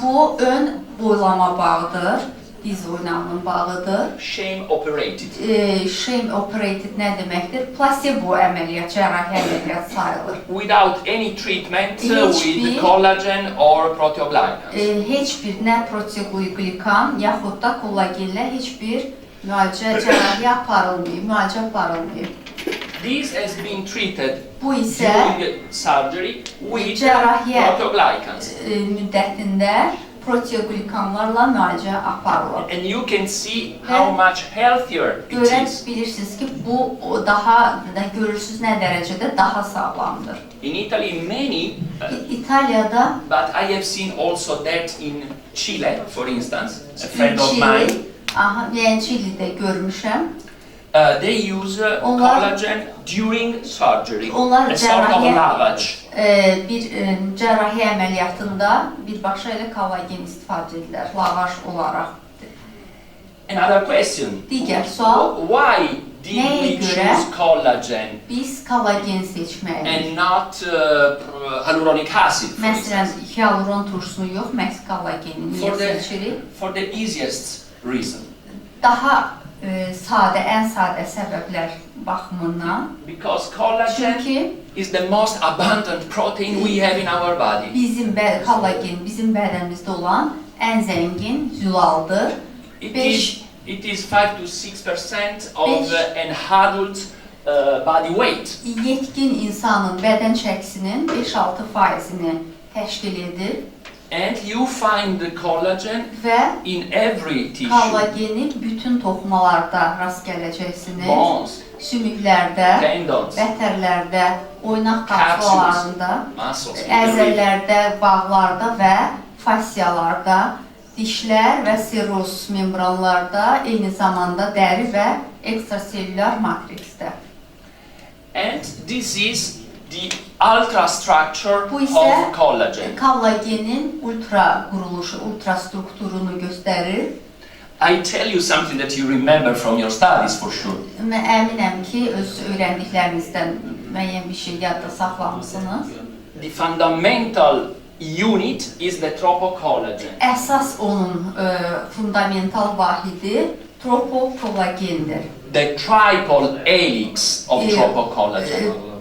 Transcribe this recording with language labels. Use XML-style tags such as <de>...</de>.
<az>Bu ön boylama bağıdır, diz oynağının bağıdır.</az> <en>Shame operated. Shame operated</en> <az>nə deməkdir? Placebo əməliyyat, cərrahi əməliyyat sayılır.</az> <en>Without any treatment with collagen or proteoglycans.</en> <az>Heç bir nə proteoglikan yaxud da kollagenlə heç bir cərrahi aparılmayıb.</az> <en>This has been treated</en> <az>bu isə</az> <en>during surgery with proteoglycans.</en> <az>Müddətində proteoglikanlarla müalicə aparılır.</az> <en>And you can see how much healthier it is.</en> <az>Bilirsiniz ki, bu daha görürsüz nə dərəcədə daha sağlamdır.</az> <en>In Italy, many,</en> <az>İtalyada,</az> <en>but I have seen also that in Chile, for instance, a friend of mine.</en> <az>Yəni Çilidə görmüşəm.</az> <en>They use collagen during surgery,</en> <az>onlar</az> <en>a sort of lavage.</en> <az>Bir cərrahi əməliyyatında birbaşa elə kollagen istifadə edirlər, lavaj olaraq.</az> <en>Another question.</en> <az>Digər sual.</az> <en>Why did we choose collagen?</en> <az>Biz kollagen seçməliyik.</az> <en>And not hyaluronic acid.</en> <az>Məsələn, hyaluron turşusunu yox, məhz kollagenin niyə seçirik?</az> <en>For the easiest reason.</en> <az>Daha sadə, ən sadə səbəblər baxımından.</az> <en>Because collagen is the most abundant protein we have in our body.</en> <az>Kollagen bizim bədənimizdə olan ən zəngin zülaldır.</az> <en>It is 5 to 6% of an adult body weight.</en> <az>Yetkin insanın bədən çəkisinin 5-6%-ni təşkil edir.</az> <en>And you find the collagen in every tissue.</en> <az>Kollageni bütün toxumalarda rast gələcəksiniz.</az> <en>Bones,</en> <az>sümüklərdə,</az> <en>tendons,</en> <az>vətərlərdə, oynaq qapçalarında, əzələrdə, bağlarda və fasciyalarda, dişlər və seroz membranlarda, eyni zamanda dəri və ekstraselülər matriksdə.</az> <en>And this is the ultrastructure of collagen.</en> <az>Kollagenin ultra quruluşu, ultra strukturunu göstərir.</az> <en>I tell you something that you remember from your studies for sure.</en> <az>Mən əminəm ki, öz öyrəndiklərinizdən müəyyən bir şey yadda saxlamısınız.</az> <en>The fundamental unit is the tropocollagen.</en> <az>Əsas onun fundamental vahidi tropokollagendir.</az> <en>The triple helix of tropocollagen.</en>